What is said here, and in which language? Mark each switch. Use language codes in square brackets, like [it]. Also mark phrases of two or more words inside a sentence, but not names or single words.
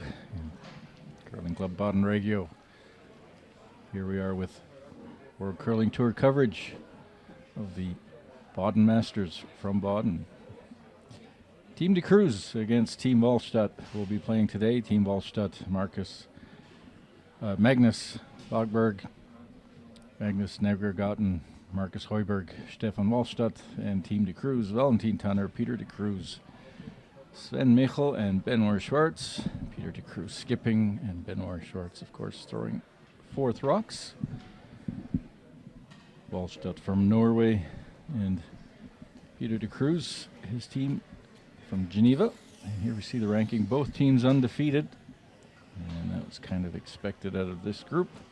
[en] Curling Club Baden Regio. Here we are with World Curling Tour coverage of the Baden Masters from Baden. Team de Cruz against Team Walstad will be playing today. Team Walstad, Magnus Bogberg, Magnus Negergotten, Marcus Heuberg, Stefan Walstad, and Team de Cruz, Valentin Tanner, Peter de Cruz, Sven Michel, and Benoit Schwartz. Peter de Cruz skipping, and Benoit Schwartz, of course, throwing fourth rocks. Walstad from Norway, and Peter de Cruz, his team from Geneva. And here we see the ranking. Both teams undefeated, and that was kind of expected out of this group.